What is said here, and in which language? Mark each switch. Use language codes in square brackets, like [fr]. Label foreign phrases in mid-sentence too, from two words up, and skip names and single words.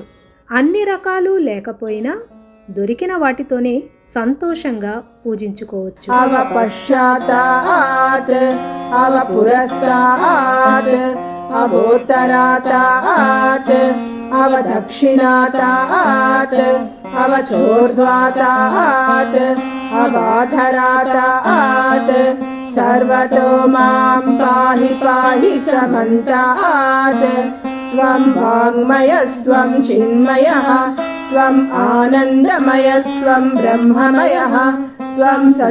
[te] అన్ని రకాలు లేకపోయినా దొరికిన వాటితోనే సంతోషంగా పూజించుకోవచ్చు. [sa] अव पश्चात्तात् अव पुरस्तात् अवोत्तरात्तात् अव दक्षिणात्तात् अवचोर्ध्वात्तात् अवाधरातात् सर्वतो मां पाहि पाहि समन्तात् त्वं वाङ्मयस्त्वं चिन्मयः त्वम् आनन्दमयस्त्वं ब्रह्ममयः त्वं